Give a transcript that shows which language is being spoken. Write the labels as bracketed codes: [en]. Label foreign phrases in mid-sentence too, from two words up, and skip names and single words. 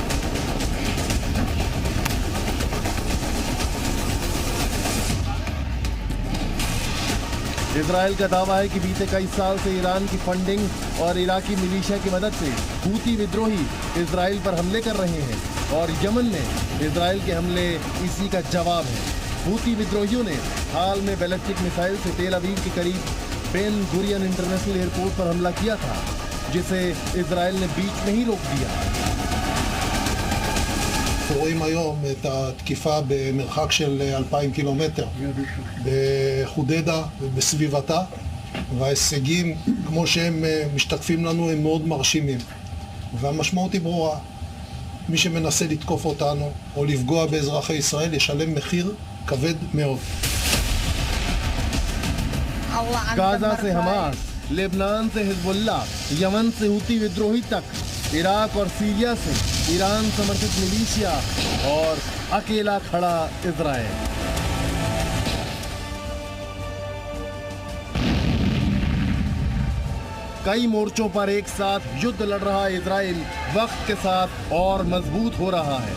[hi] इजराइल का दावा है कि बीते कई साल से ईरान की फंडिंग और इराकी मिलिशिया की मदद से हूती विद्रोही इजराइल पर हमले कर रहे हैं, और यमन में इजराइल के हमले इसी का जवाब है। हूती विद्रोहियों ने हाल में [en] ballistic missile [hi] से तेल अवीव के करीब बेन गुरियन इंटरनेशनल एयरपोर्ट पर हमला किया था, जिसे इजराइल ने बीच में ही रोक दिया। [he] רואים היום את התקיפה במרחק של 2,000 קילומטר בחודדה ובסביבתה, וההישגים כמו שהם משתקפים לנו הם מאוד מרשימים, והמשמעות היא ברורה. מי שמנסה לתקוף אותנו או לפגוע באזרחי ישראל ישלם מחיר כבד מאוד. [hi] गाजा से हमास, लेबनान से हिजबुल्लाह, यमन से हूती विद्रोही तक, इराक और सीरिया से ईरान समर्थित मिलिशिया, और अकेला खड़ा इजराइल। कई मोर्चों पर एक साथ युद्ध लड़ रहा इजराइल वक्त के साथ और मजबूत हो रहा है।